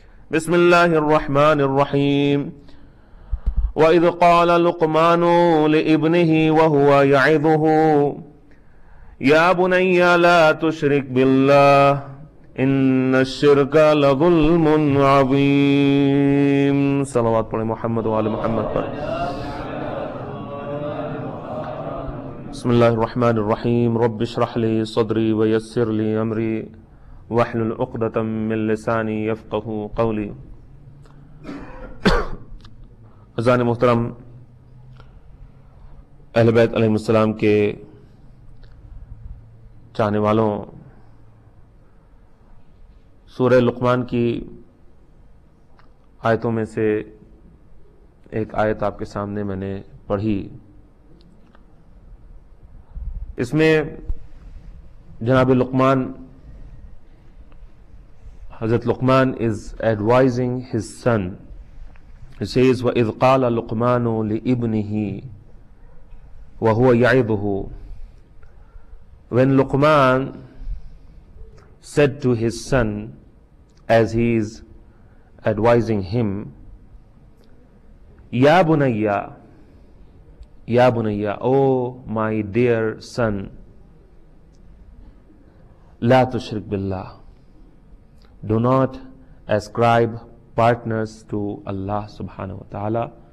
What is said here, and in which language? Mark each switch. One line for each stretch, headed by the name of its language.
Arabic: بسم الله الرحمن الرحيم. وإذ قال لقمان لابنه وهو يعظه يا بني لا تشرك بالله إن الشرك لظلم عظيم.
Urdu: صلوات پڑھیں محمد وآل محمد پر.
Arabic: بسم الله الرحمن الرحيم. رب اشرح لي صدري ويسر لي أمري واحلل عقدة من لساني يفقهوا قولي.
Urdu: عزیزان محترم، اہل بیت علیہ السلام کے چاہنے والوں، سورہ لقمان کی آیتوں میں سے ایک آیت آپ کے سامنے میں نے پڑھی. اس میں جناب لقمان، حضرت لقمان
English: is advising his son. He says,
Arabic: وَإِذْ قَالَ لُقْمَانُ لِإِبْنِهِ وَهُوَ يَعِظُهُ.
English: When Luqman said to his son, as he is advising him,
Arabic: Ya bunayya, Ya bunayya,
English: oh my dear son,
Arabic: La tushrik billah,
English: do not ascribe partners to Allah subhanahu wa ta'ala.